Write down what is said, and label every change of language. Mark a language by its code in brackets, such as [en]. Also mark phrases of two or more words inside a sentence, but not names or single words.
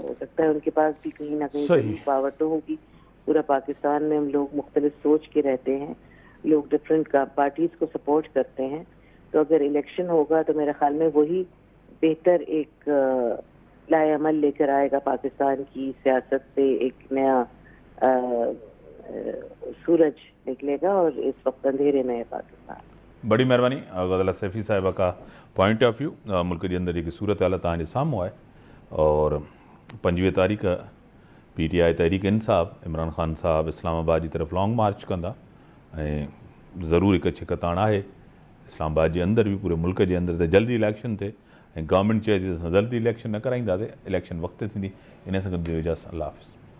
[ur] ہو سکتا ہے ان کے پاس بھی کہیں نہ کہیں پاور تو ہوگی۔ پورا پاکستان میں ہم لوگ مختلف سوچ کے رہتے ہیں، لوگ [en] different parties [ur] کو سپورٹ کرتے ہیں، تو اگر الیکشن ہوگا تو میرے خیال میں وہی بہتر ایک لائحہ عمل لے کر آئے گا. پاکستان کی سیاست پہ ایک نیا سورج نکلے گا اور اس وقت اندھیرے میں ہے پاکستان. بڑی مہربانی گدلا سیفی صاحبہ کا [en] point of view [ur] ملک کے اندر [sd] एक सूरत हालत तव्हांजे साम्हूं आहे। [ur] اور 25 تاریخ PTI تحریک انصاف عمران خان صاحب اسلام آباد کی طرف [en] long march [sd] कंदा ऐं ज़रूर एक छिकताण आहे इस्लामाबाद के अंदर भी पूरे मुल्क के अंदर त जल्दी इलेक्शन थे ऐं गवर्नमेंट चए जल्दी इलेक्शन न कराईंदासीं, इलेक्शन वक्त थींदी। इन सां गॾु इजाज़त, [ur] اللہ حافظ.